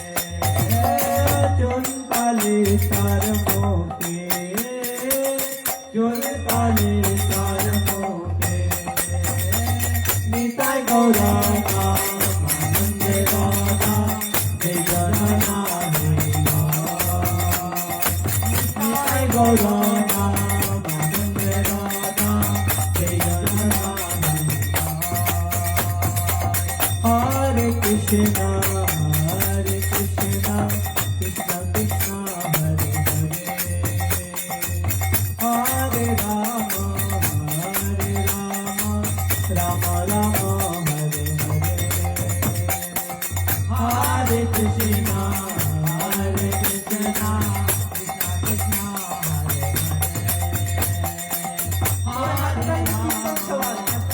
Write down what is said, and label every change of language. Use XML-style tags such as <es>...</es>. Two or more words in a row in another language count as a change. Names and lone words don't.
<bn>চুনকালি তার মুখে চুনকালি তার মুখে নিতাই গৌরা আনন্দে রাধা জয় গণনা নিতাই গৌরা আনন্দে রাধা জয় গণনা</bn> <sa>हरे कृष्ण, हरे कृष्ण, कृष्ण कृष्ण, हरे हरे, हरे राम, हरे राम, राम राम, हरे हरे, हरे कृष्ण, हरे कृष्ण, कृष्ण कृष्ण, हरे हरे, हरे राम,</sa>